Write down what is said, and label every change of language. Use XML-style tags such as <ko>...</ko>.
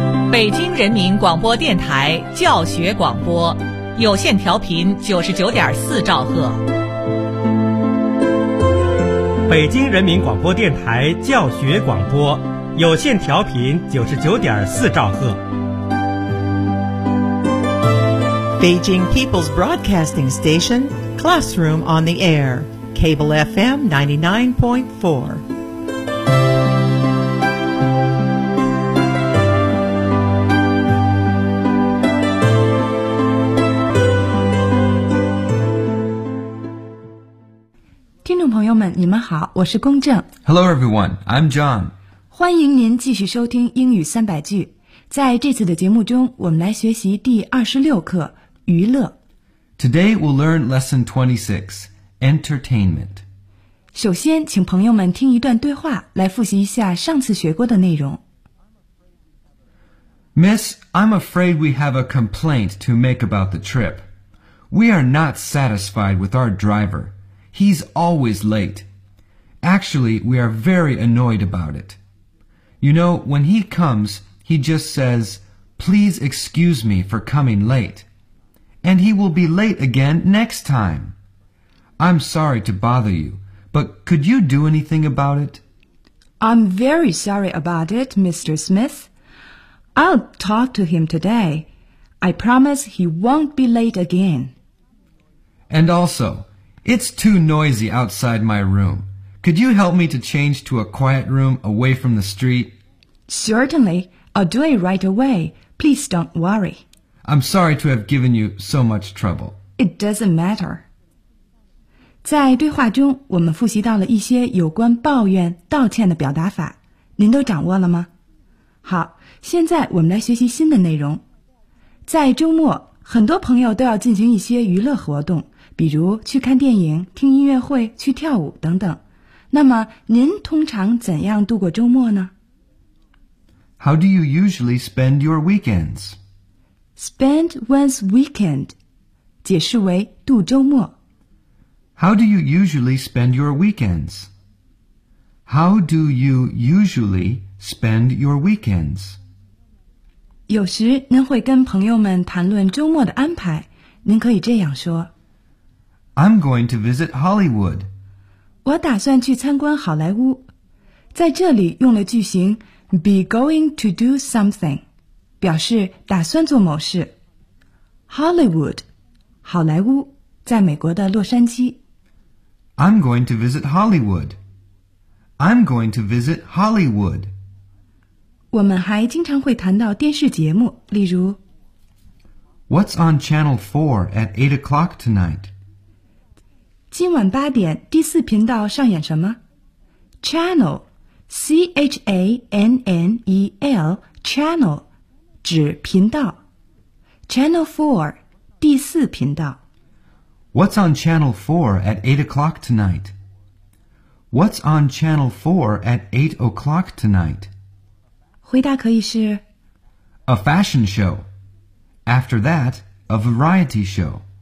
<zh>北京人民广播电台教学广播，有线调频99.4兆赫。北京人民广播电台教学广播，有线调频99.4兆赫。</zh> <en>Beijing People's Broadcasting Station, Classroom on the Air, Cable FM 99.4.</en> <zh>你们好，我是龚正。</zh> <en>Hello everyone, I'm John.</en> <zh>欢迎您继续收听英语三百句。在这次的节目中，我们来学习第26课，娱乐。</zh> <en>Today we'll learn lesson 26, entertainment.</en> <zh>首先，请朋友们听一段对话，来复习一下上次学过的内容。</zh> <en>Miss, I'm afraid we have a complaint to make about the trip. We are not satisfied with our driver. He's always late. Actually, we are very annoyed about it. You know, when he comes, he just says, please excuse me for coming late. And he will be late again next time. I'm sorry to bother you, but could you do anything about it? I'm very sorry about it, Mr. Smith. I'll talk to him today. I promise he won't be late again. And also... It's too noisy outside my room. Could you help me to change to a quiet room away from the street? Certainly. I'll do it right away. Please don't worry. I'm sorry to have given you so much trouble. It doesn't matter.</en> <zh>在对话中，我们复习到了一些有关抱怨、道歉的表达法。您都掌握了吗？好，现在我们来学习新的内容。在周末，很多朋友都要进行一些娱乐活动。比如去看电影、听音乐会、去跳舞等等。那么您通常怎样度过周末呢？</zh> <en>How do you usually spend your weekends? Spend one's weekend</en> <zh>解释为度周末。</zh> <en>How do you usually spend your weekends? How do you usually spend your weekends?</en> <zh>有时您会跟朋友们谈论周末的安排，您可以这样说。</zh> <en>I'm going to visit Hollywood.</en> <zh>我打算去参观好莱坞。在这里用了句型</zh> <en>be going to do something,</en> <zh>表示打算做某事。 Hollywood, 好莱坞，在美国的洛杉矶。</zh> <en>I'm going to visit Hollywood. I'm going to visit Hollywood.</en> <zh>我们还经常会谈到电视节目，例如</zh> <en>What's on Channel 4 at 8 o'clock tonight?</en> <zh>今晚八点第四频道上演什么 ？Channel, C H A N N E L, channel, 指频道。 Channel 4, 第四频道。</zh> <en>What's on Channel 4 at 8 o'clock tonight? What's on Channel 4 at 8 o'clock tonight?</en> <zh>回答可以是</zh> <en>A fashion show. After that, a variety show.</en>